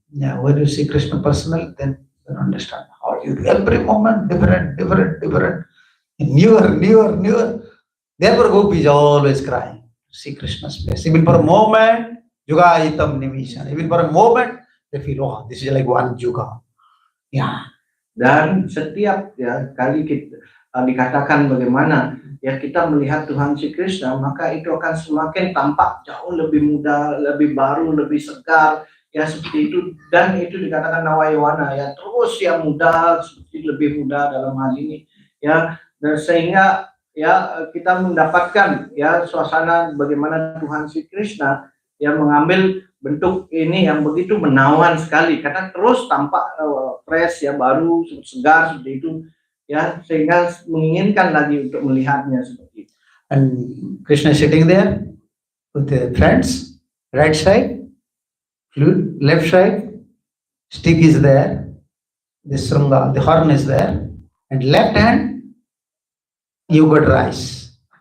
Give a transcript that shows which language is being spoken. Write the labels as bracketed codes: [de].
[en] Yeah, when you see Krishna personal, then you understand how you do. Every moment different. Newer. Therefore, Gopi is always crying. See Krishna's face. Even for a moment, [sa] Juga Hitam Nimishan. [en] Even for a moment, they feel, oh, this is like one Juga. Yeah. [id] Dan setiap ya kali kita dikatakan bagaimana ya kita melihat Tuhan si Krishna, maka itu akan semakin tampak jauh lebih muda, lebih baru, lebih segar ya seperti itu. Dan itu dikatakan Nawayawana ya, terus ya muda, seperti lebih muda dalam hal ini ya, dan sehingga ya kita mendapatkan ya suasana bagaimana Tuhan si Krishna yang mengambil bentuk ini yang begitu menawan sekali, karena terus tampak fresh ya, baru, segar seperti itu ya, sehingga menginginkan lagi untuk melihatnya seperti itu. [en] And Krishna sitting there with the friends, right side, flute, left side, stick is there, the srunga, the horn is there, and left hand, yogurt rice.